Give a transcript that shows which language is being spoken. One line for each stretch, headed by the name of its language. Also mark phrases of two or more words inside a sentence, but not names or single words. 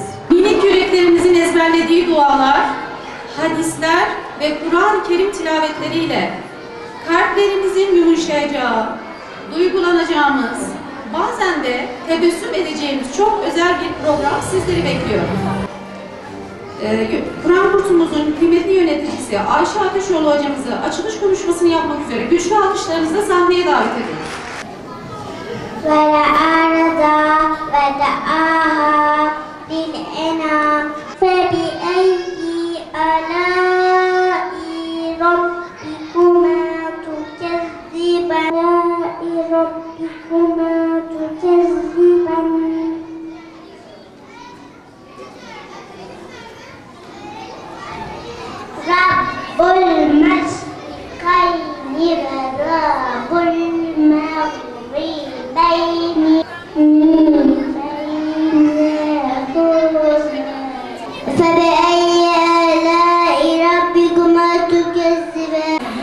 Turkish: Minik yüreklerimizin ezberlediği dualar, hadisler ve Kur'an-ı Kerim tilavetleriyle kalplerimizin yumuşayacağı, duygulanacağımız, bazen de tebessüm edeceğimiz çok özel bir program sizleri bekliyor. Kur'an kursumuzun kıymetli yöneticisi Ayşe Ateşoğlu hocamızı açılış konuşmasını yapmak üzere güçlü alkışlarınızla sahneye davet ediyoruz.
Arabic: وَالْأَرْضَ وَدَعَاهَا بِالْأَنَامِ فَبِأَيِّ آلَاءِ رَبِّكُمَا تُكَذِّبَانِ رب المشرقين ورب المغربين فَبِأَيِّ آلَاءِ رَبِّكُمَا تُكَذِّبَانِ